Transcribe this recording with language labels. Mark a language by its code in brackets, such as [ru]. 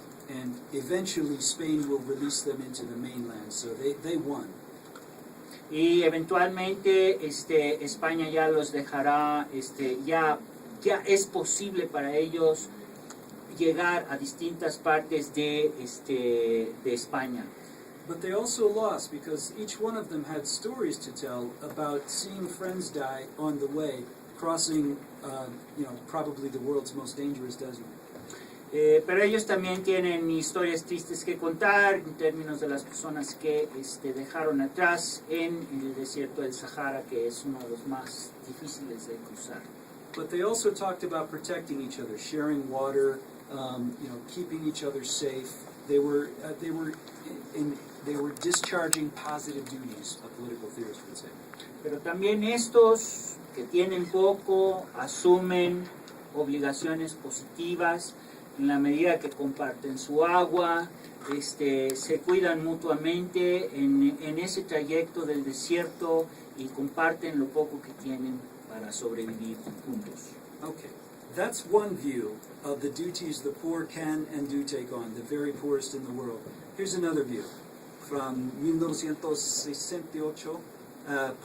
[en] And eventually Spain will release them into the mainland, so they won. [es] Y eventualmente España ya los dejará, ya es posible para ellos llegar a distintas partes de España. [en] But they also lost because each one of them had stories to tell about seeing friends die on the way, crossing, probably the world's most dangerous desert. [es] Pero ellos también tienen historias tristes que contar en términos de las personas que dejaron atrás en el desierto del Sahara, que es uno de los más difíciles de cruzar. [en] But they also talked about protecting each other, sharing water, keeping each other safe. They were discharging positive duties, a political theorist would say. [es] Pero también estos que tienen poco asumen obligaciones positivas en la medida que comparten su agua, se cuidan mutuamente en ese trayecto del desierto y comparten lo poco que tienen para sobrevivir juntos. [en] Okay, that's one view of the duties the poor can and do take on, the very poorest in the world. Here's another view from 1968.